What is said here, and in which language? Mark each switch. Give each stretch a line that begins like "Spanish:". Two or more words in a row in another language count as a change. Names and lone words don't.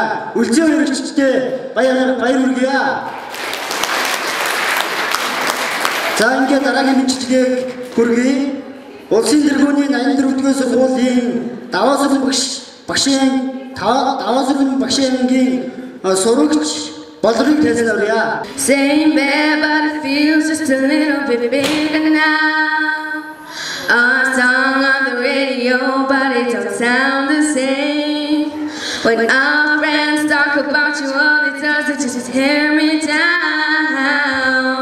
Mongolian: Өлзий баярагчтэй баяр хүргэе. За ингээд дараагийн мэдлэгийг хүргэе. Улсын тэргүүний 84-р сургуулийн даваа сургууль багшийн сурагч болрыг танилцуулъя.
English: Same bed, but it feels just a little bit bigger now. A song on the radio, but it don't sound the same. When our friends talk about you, all it does is just tear me down.